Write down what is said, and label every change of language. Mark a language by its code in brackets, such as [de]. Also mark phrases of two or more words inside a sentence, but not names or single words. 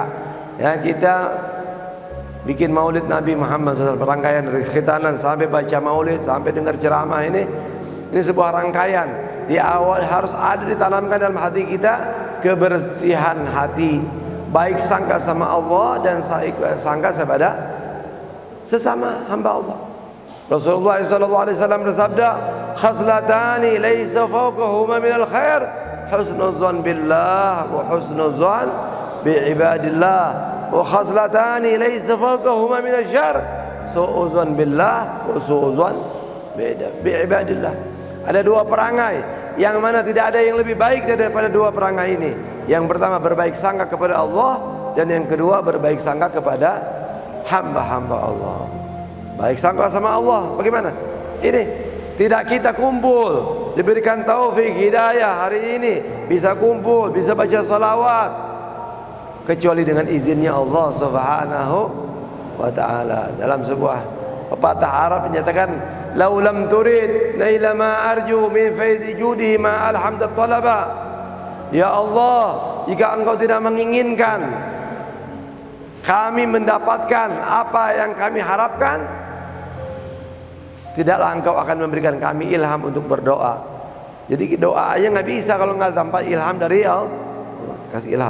[id] Ya, kita bikin maulid Nabi Muhammad SAW, rangkaian dari khitanan sampai baca maulid sampai dengar ceramah ini sebuah rangkaian. Di awal harus ada ditanamkan dalam hati kita kebersihan hati, baik sangka sama Allah dan sangka kepada sesama hamba Allah. Rasulullah SAW bersabda, [ar] خصلتان ليس فوقهما من الخير حسن الظن بالله وحسن الظن بعباد الله وخصلتان ليس فوقهما من الشر سوء الظن بالله وسوء الظن بعباد الله. [id] Ada dua perangai yang mana tidak ada yang lebih baik daripada dua perangai ini. Yang pertama berbaik sangka kepada Allah, dan yang kedua berbaik sangka kepada hamba-hamba Allah. Baik sangka sama Allah bagaimana? Ini tidak kita kumpul, diberikan taufik hidayah hari ini bisa kumpul, bisa baca salawat, kecuali dengan izinnya Allah [ar] سبحانه وتعالى. [id] Dalam sebuah pepatah Arab menyatakan, [ar] "لو لم ترد نيل ما أرجو من فيض جودي ما ألهمت الطلبا." يا الله, [id] jika Engkau tidak menginginkan kami mendapatkan apa yang kami harapkan, tidaklah engkau akan memberikan kami ilham untuk berdoa. Jadi doa aja nggak bisa kalau nggak tanpa ilham dari Allah. Kasih ilham.